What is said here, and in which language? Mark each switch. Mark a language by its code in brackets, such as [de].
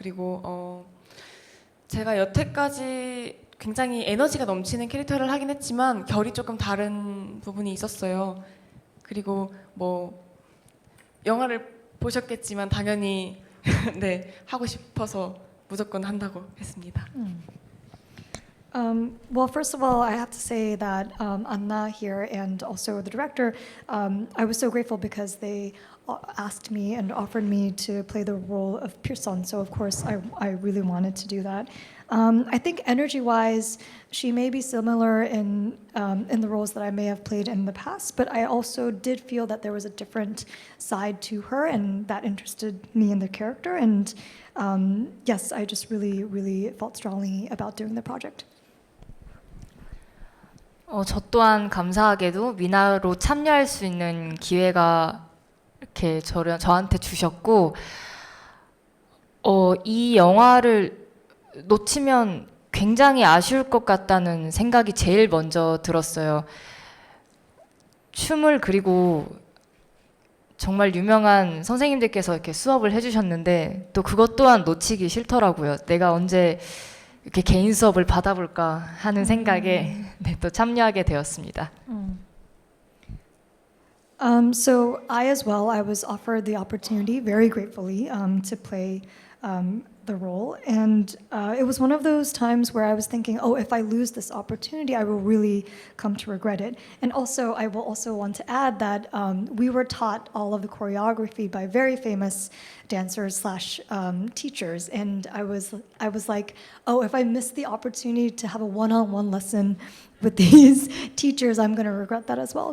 [ko] 그리고 제가 여태까지 굉장히 에너지가 넘치는 캐릭터를 하긴 했지만 결이 조금 다른 부분이 있었어요. 그리고 뭐 영화를 보셨겠지만 당연히 네, 하고 싶어서 무조건 한다고 했습니다. [en] Well, first of all, I have to say that Anna here and also the director, I was so grateful because they asked me and offered me to play the role of Pearson. So of course, I really wanted to do that. I think energy-wise, she may be similar in the roles that I may have played in the past, but I also did feel that there was a different side to her, and that interested me in the character. And yes, I just really, really felt strongly about doing the project. [ko] 저 또한 감사하게도 미나로 참여할 수 있는 기회가 이렇게 저한테 주셨고, 이 영화를 놓치면 굉장히 아쉬울 것 같다는 생각이 제일 먼저 들었어요. 춤을, 그리고 정말 유명한 선생님들께서 이렇게 수업을 해주셨는데 또 그것 또한 놓치기 싫더라고요. 내가 언제 이렇게 개인 수업을 받아볼까 하는 생각에 네, 또 참여하게 되었습니다. [en] So I as well, I was offered the opportunity very gratefully to play the role, and it was one of those times where I was thinking, oh, if I lose this opportunity, I will really come to regret it. And also, I will also want to add that we were taught all of the choreography by very famous dancers / teachers, and I was like, oh, if I miss the opportunity to have a one-on-one lesson with these teachers, I'm going to regret that as well.